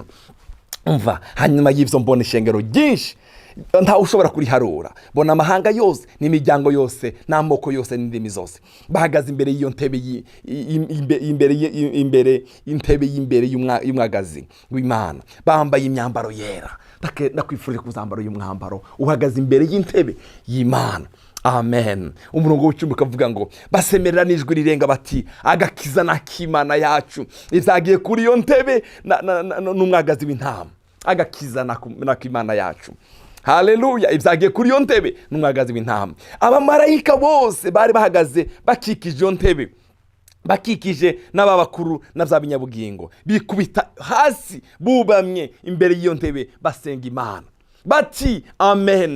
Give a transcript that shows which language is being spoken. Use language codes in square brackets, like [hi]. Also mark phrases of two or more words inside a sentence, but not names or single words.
[rn] Umva, hanyuma y'ibyo mbona ishengero ryinshi nta ushobora kuriharura, bona amahanga yose n'imiryango yose n'amoko yose n'indimi zose bahagaze imbere y'iyo ntebe imbere y'umwagazi w'Imana, bambaye imyambaro yera. Ndakwifurije kuzambara uyu mwambaro uhagaze imbere y'intebe y'Imana. Amen. Umurongo w'icumi ukavuga ngo basemerera n'ijwi rirenga bati agakiza n'akimana yacu izagiye kuri iyo ntebe n'umwagazi w'intama. Agakiza n'akimana yacu, haleluya, ibyagiye kuri iyo ntebe n'umwagazi w'intama. Abamarayika bose bari bahagaze bakikije iyo ntebe, bakikije n'ababakuru na bya binyabugingo, bikubita hasi bubamye imbere y'iyo ntebe basenga Imana bati amen.